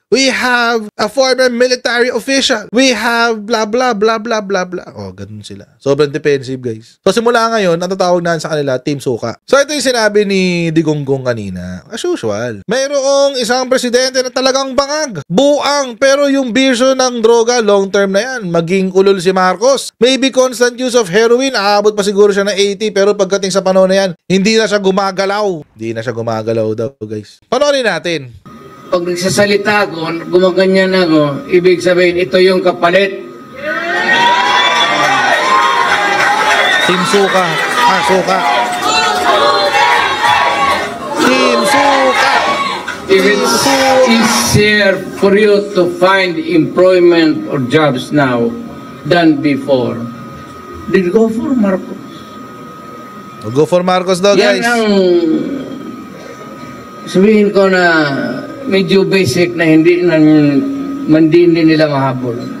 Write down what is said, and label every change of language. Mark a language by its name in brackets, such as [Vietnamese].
[English] We have a former military official. We have blah blah blah blah blah blah. [Filipino] Ganun sila. Sobrang defensive, guys. So simula ngayon, ang tatawag na sa kanila, Team Suka. So ito yung sinabi ni Digonggong kanina. As usual, mayroong isang presidente na talagang bangag. Buang, pero yung bisyo ng droga, long term na yan. Maging ulol si Marcos. [English] Maybe constant use of heroin, [Filipino] aabot pa siguro siya na 80, pero pagdating sa panahon na yan, hindi na siya gumagalaw. Hindi na siya gumagalaw daw, guys. Panoorin natin. Pag nagsasalita ako, gumaganyan ako, ibig sabihin, ito yung kapalit. Team Suka. Suka. Team Suka. [English] If it's easier for you to find employment or jobs now than before, then go for Marcos. [Filipino] Go for Marcos daw, guys. Yan ang sabihin ko na medyo basic na hindi nila mahabol.